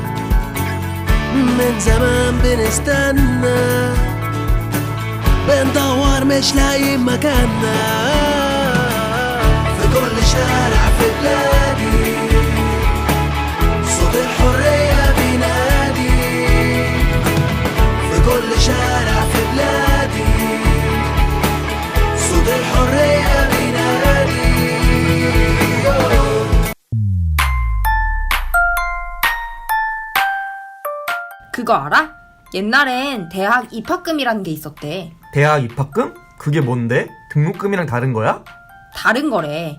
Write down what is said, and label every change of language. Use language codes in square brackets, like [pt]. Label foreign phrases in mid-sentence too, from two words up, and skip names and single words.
[ar] من زمان بنستنى بندور مش لاقيين مكاننا في كل شارع في بلادي صوت الحرية بينادي في كل شارع في بلادي صوت الحرية بينادي [ko] 그거 알아? 옛날엔 대학 입학금이라는 게 있었대. 대학 입학금? 그게 뭔데? 등록금이랑 다른 거야? 다른 거래.